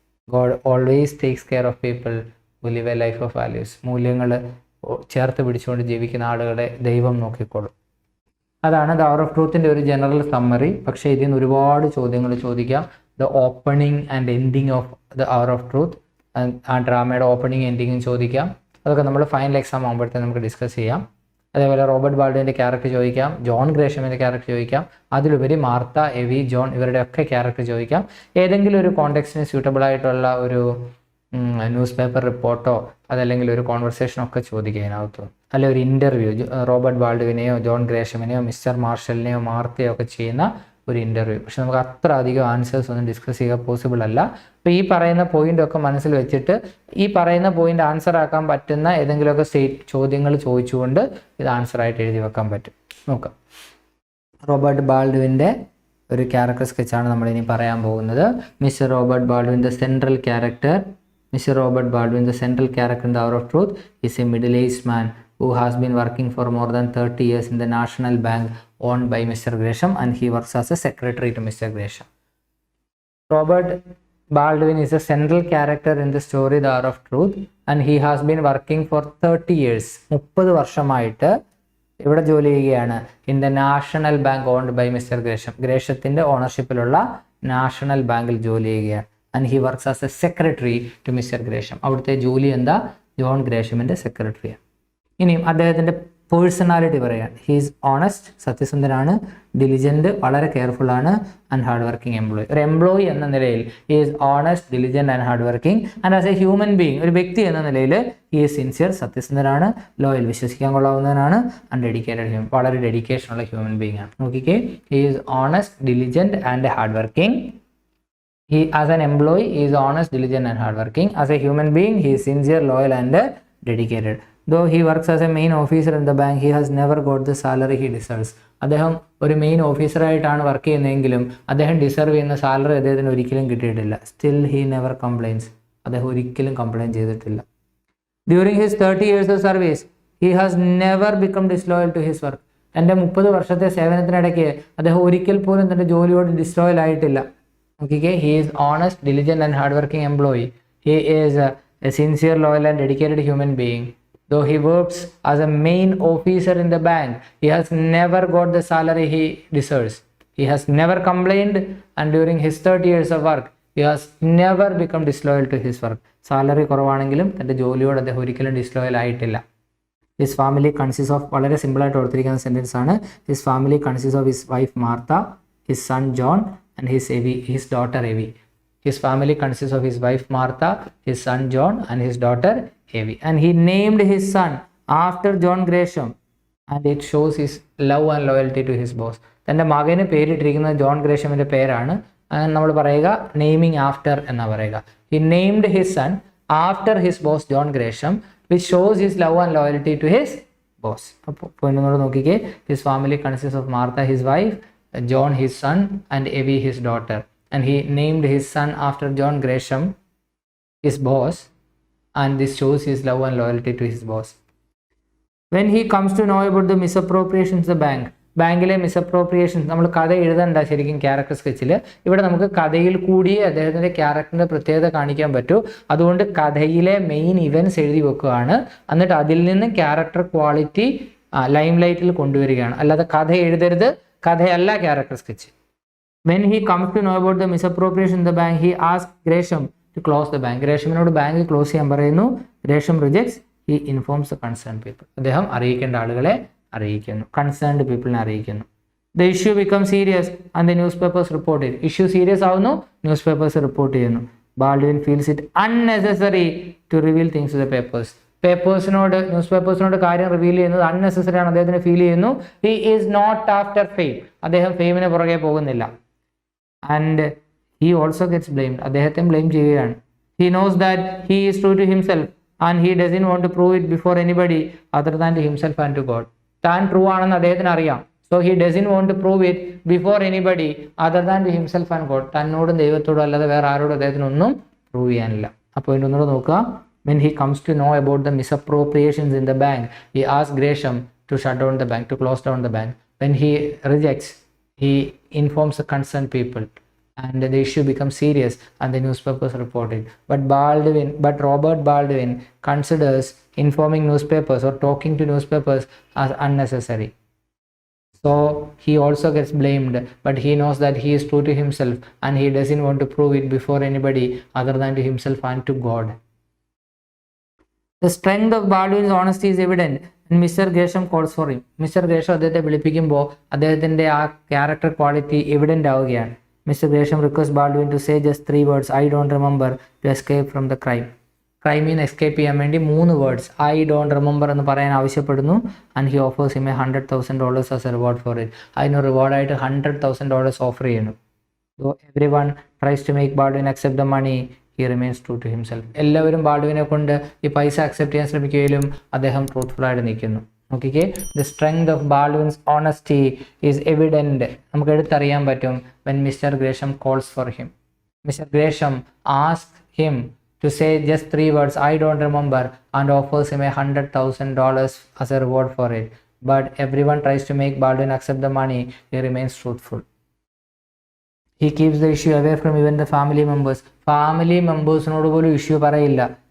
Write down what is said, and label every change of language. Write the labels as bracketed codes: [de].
[en] God always takes care of people who live a life of values. [ml] മൂല്യങ്ങൾ ചേർത്ത് പിടിച്ചുകൊണ്ട് ജീവിക്കുന്ന ആളുകളെ ദൈവം നോക്കിക്കോളും. അതാണ് ദ അവർ ഓഫ് ട്രൂത്തിൻ്റെ ഒരു ജനറൽ സമ്മറി. പക്ഷേ ഇതിൽ നിന്ന് ഒരുപാട് ചോദ്യങ്ങൾ ചോദിക്കാം. [en] the opening and ending of the Hour of Truth, [ml] ആ ഡ്രാമയുടെ ഓപ്പണിംഗ് എൻഡിങ്ങും ചോദിക്കാം. അതൊക്കെ നമ്മൾ ഫൈനൽ എക്സാം ആകുമ്പോഴത്തേക്ക് നമുക്ക് ഡിസ്കസ് ചെയ്യാം. അതേപോലെ റോബർട്ട് ബാൾഡ്വിൻ്റെ ക്യാരക്ടർ ചോദിക്കാം, ജോൺ ഗ്രേഷമിൻ്റെ ക്യാരക്ടർ ചോദിക്കാം, അതിലുപരി മാർത്ത, എവി, ജോൺ ഇവരുടെയൊക്കെ ക്യാരക്ടർ ചോദിക്കാം. ഏതെങ്കിലും ഒരു കോണ്ടെക്സ്റ്റിന് സ്യൂട്ടബിൾ ആയിട്ടുള്ള ഒരു ന്യൂസ് പേപ്പർ റിപ്പോർട്ടോ അതല്ലെങ്കിൽ ഒരു കോൺവെർസേഷനോ ഒക്കെ ചോദിക്കുക അതിനകത്ത്. അല്ലെ ഒരു ഇൻ്റർവ്യൂ, റോബർട്ട് ബാൾഡ്വിനെയോ ജോൺ ഗ്രേഷമിനെയോ മിസ്റ്റർ മാർഷലിനെയോ മാർത്തയോ ഒക്കെ ചെയ്യുന്ന ഒരു ഇൻ്റർവ്യൂ. പക്ഷെ നമുക്ക് അത്ര അധികം ആൻസേഴ്സ് ഒന്നും ഡിസ്കസ് ചെയ്യുക പോസിബിൾ അല്ല. അപ്പോൾ ഈ പറയുന്ന പോയിൻ്റൊക്കെ മനസ്സിൽ വെച്ചിട്ട് ഈ പറയുന്ന പോയിൻ്റ് ആൻസർ ആക്കാൻ പറ്റുന്ന ഏതെങ്കിലുമൊക്കെ ചോദ്യങ്ങൾ ചോദിച്ചുകൊണ്ട് ഇത് ആൻസറായിട്ട് എഴുതി വെക്കാൻ പറ്റും. നോക്കാം. റോബർട്ട് ബാൾഡ്വിൻ്റെ ഒരു ക്യാരക്ടർ സ്കെച്ചാണ് നമ്മളിനി പറയാൻ പോകുന്നത്. [en] Mr Robert Baldwin the central character. Mr. Robert Baldwin, the central character in The Hour of Truth, is a middle-aged man who has been working for more than 30 years in the National Bank owned by Mr. Gresham, and he works as a secretary to Mr. Gresham. Robert Baldwin is a central character in the story The Hour of Truth, and he has been working for 30 years. [ml] 30 വർഷമായിട്ട് ഇവിടെ ജോലി ചെയ്യുകയാണ്. [en] In the National Bank owned by Mr Gresham. [ml] ഗ്രേഷത്തിൻ്റെ ഓണർഷിപ്പിലുള്ള national ബാങ്കിൽ ജോലി ചെയ്യുകയാണ്. [en] And he works as a secretary to Mr. [ml] Gresham. അവിടുത്തെ ജോലി എന്താ? ജോൺ ഗ്രേഷമിൻ്റെ സെക്രട്ടറിയാണ്. ഇനിയും അദ്ദേഹത്തിൻ്റെ പേഴ്സണാലിറ്റി പറയാൻ, ഹീസ് ഓണസ്റ്റ്, സത്യസന്ധനാണ്, ഡിലിജൻറ്റ്, വളരെ കെയർഫുള്ളാണ്, [en] And hard working employee. [ml] ഒരു എംപ്ലോയി എന്ന നിലയിൽ [en] He is honest, diligent and hard working. And as a human being, [ml] ഒരു വ്യക്തി എന്ന നിലയിൽ [en] he is sincere, സത്യസന്ധനാണ്, loyal, [ml] വിശ്വസിക്കാൻ കൊള്ളാവുന്നവനാണ്, [en] and dedicated, [ml] വളരെ ഡെഡിക്കേഷനുള്ള ഹ്യൂമൻ ബീങ് ആണ്. [en] നോക്കിക്കേ, he is honest, diligent and hard working. He, as an employee, he is honest, diligent and hardworking. As a human being, he is sincere, loyal and dedicated. Though he works as a main officer in the bank, he has never got the salary he deserves. [ml] അദ്ദേഹം ഒരു main ഓഫീസറായിട്ടാണ് work ചെയ്യുന്നതെങ്കിലും അദ്ദേഹം deserve ചെയ്യുന്ന salary അദ്ദേഹത്തിന് ഒരിക്കലും കിട്ടിയിട്ടില്ല. [en] Still he never complains. [ml] അദ്ദേഹം ഒരിക്കലും complaint ചെയ്തിട്ടില്ല. [en] During his 30 years of service, he has never become disloyal to his work. [ml] തൻ്റെ 30 വർഷത്തെ സേവനത്തിനിടയ്ക്ക് അദ്ദേഹം ഒരിക്കൽ പോലും തൻ്റെ ജോലിയോട് ഡിസ്ലോയൽ ആയിട്ടില്ല. [en] Okay, he is honest, diligent and hardworking employee. He is a sincere, loyal and dedicated human being. Though he works as a main officer in the bank, he has never got the salary he deserves. He has never complained, and during his 30 years of work, he has never become disloyal to his work. [ml] Salary കുറവാണെങ്കിലും തൻ്റെ ജോലിയോട് അദ്ദേഹം ഒരിക്കലും ഡിസ്ലോയൽ ആയിട്ടില്ല. [en] His family consists of, [ml] വളരെ സിമ്പിളായിട്ട് ഓർത്തിരിക്കുന്ന sentence ആണ്. [en] His family consists of his wife Martha, his son John, and his daughter Evie. His family consists of his wife Martha, his son John, and his daughter Evie. And he named his son after John Gresham, and it shows his love and loyalty to his boss. [ml] തൻ്റെ മകന് പേരിട്ടിരിക്കുന്നത് John ഗ്രേഷമിൻ്റെ പേരാണ്. നമ്മൾ പറയുക naming after എന്നാ പറയുക. [en] He named his son after his boss John Gresham, which shows his love and loyalty to his boss. [ml] അപ്പോൾ point നോക്കിക്കേ, [en] his family consists of Martha, his wife, John his son, and Evie his daughter, and he named his son after John Gresham, his boss, and this shows his love and loyalty to his boss. When he comes to know about the misappropriations of the bank, [ml] ബാങ്കിലെ മിസ്അപ്രോപ്രിയേഷൻസ്, നമ്മൾ കഥ എഴുതണ്ട ശരിക്കും character സ്കെച്ചിൽ. ഇവിടെ നമുക്ക് കഥയിൽ കൂടി അദ്ദേഹത്തിൻ്റെ ക്യാരക്ടറിൻ്റെ പ്രത്യേകത കാണിക്കാൻ പറ്റൂ. അതുകൊണ്ട് കഥയിലെ മെയിൻ ഇവൻറ്റ്സ് എഴുതി വെക്കുകയാണ്. എന്നിട്ട് അതിൽ നിന്ന് ക്യാരക്ടർ ക്വാളിറ്റി ലൈം ലൈറ്റിൽ കൊണ്ടുവരികയാണ്. അല്ലാതെ കഥ എഴുതരുത്, കഥയല്ല character sketch. [en] When he comes to know about the misappropriation in the bank, he asks Gresham to close the bank. [ml] ഗ്രേഷമിനോട് bank close ചെയ്യാൻ പറയുന്നു. [en] Gresham rejects. He informs the concerned people. [ml] അദ്ദേഹം അറിയിക്കേണ്ട ആളുകളെ അറിയിക്കുന്നു, കൺസേൺഡ് പീപ്പിളിനെ അറിയിക്കുന്നു. [en] The issue becomes serious and the newspapers report it. [ml] Issue serious ആവുന്നു, news papers report ചെയ്യുന്നു. [en] Baldwin feels it unnecessary to reveal things to the papers. [ml] News പേപ്പേഴ്സിനോട് കാര്യം reveal ചെയ്യുന്നത് unnecessary ആണ് അദ്ദേഹത്തിന് ഫീൽ ചെയ്യുന്നു. [en] He is not after fame. [ml] അദ്ദേഹം ഫെയിമിന് പുറകെ പോകുന്നില്ല. [en] And he also gets blamed. [ml] അദ്ദേഹത്തെ ബ്ലെയിം ചെയ്യുകയാണ്. [en] He knows that he is true to himself and he doesn't want to prove it before anybody other than to himself and to God. [ml] താൻ true ആണെന്ന് അദ്ദേഹത്തിന് അറിയാം. [en] So he doesn't want to prove it before anybody other than to himself and God. [ml] തന്നോടും ദൈവത്തോടും അല്ലാതെ വേറെ ആരോടും അദ്ദേഹത്തിന് ഒന്നും പ്രൂവ് ചെയ്യാനില്ല. അപ്പോൾ ഒന്നുകൂടെ നോക്കുക. [en] When he comes to know about the misappropriations in the bank, he asks Gresham to shut down the bank, to close down the bank. When he rejects, he informs the concerned people, and the issue becomes serious and the newspapers report it. But Robert Baldwin considers informing newspapers or talking to newspapers as unnecessary. So he also gets blamed, but he knows that he is true to himself and he doesn't want to prove it before anybody other than to himself and to God. The strength of Baldwin's honesty is evident and Mr. Gresham calls for him. Mr. [ml] Gresham അദ്ദേഹത്തെ വിളിപ്പിക്കുമ്പോൾ അദ്ദേഹത്തിൻ്റെ ആ character quality evident ആവുകയാണ്. [en] Mr. Gresham requests Baldwin to say just 3 words, I don't remember, to escape from the crime. [ml] ക്രൈമിൽ നിന്ന് escape ചെയ്യാൻ വേണ്ടി 3 words [en] I don't remember [ml] എന്ന് പറയാൻ ആവശ്യപ്പെടുന്നു. [en] And he offers him $100,000 as a reward for it. [ml] അതിന് റിവാർഡായിട്ട് $100,000 offer ചെയ്യുന്നു. [en] So everyone tries to make Baldwin accept the money, he remains true to himself. [ml] എല്ലാവരും ബാൾഡ്വിനെ കൊണ്ട് ഈ പൈസ അക്സെപ്റ്റ് ചെയ്യാൻ ശ്രമിക്കുകയും അദ്ദേഹം ട്രൂത്ത്ഫുള്ളായിട്ട് നിൽക്കുന്നു. [en] നോക്കിക്കേ, the strength of Baldwin's honesty is evident. [ml] നമുക്ക് എടുത്തറിയാൻ പറ്റും [en] When mister Gresham calls for him. [ml] Mister ഗ്രേഷം ask him [en] to say just 3 words, I don't remember, and offers him $100,000 as a reward for it. But everyone tries to make Baldwin accept the money. He remains truthful. He keeps the issue away from even the family members. [ml] Family members നോട് പോലും issue പറയില്ല.